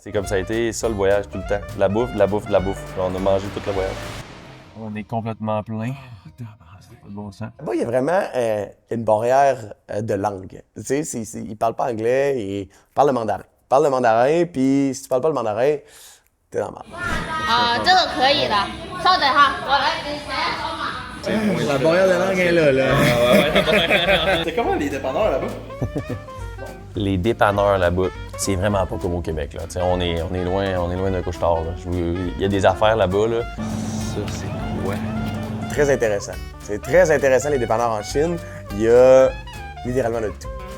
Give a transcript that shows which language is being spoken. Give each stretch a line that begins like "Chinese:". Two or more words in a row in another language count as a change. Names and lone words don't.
French: C'est comme ça a été ça le voyage tout le temps. De la bouffe, de la bouffe, de la bouffe. On a mangé tout le voyage. On est complètement plein. C'est pas de bon sens. Là-bas, il y a vraiment une barrière de langue. Tu sais, ils parlent pas anglais et ils parlent le mandarin. Ils parlent le mandarin, puis si tu parles pas le mandarin, t'es dans le mal.
Chinese: 这个可以的，稍等哈，我来给谁扫码。
French: La barrière de langue est là. C'est comment les dépanneurs là-bas? Les dépanneurs là-bas, c'est vraiment pas comme au Québec. Là. On est loin d'un couche-tard. Il y a des affaires là-bas. Là. Ça, c'est quoi? Très intéressant. C'est très intéressant, les dépanneurs en Chine. Il y a littéralement de tout.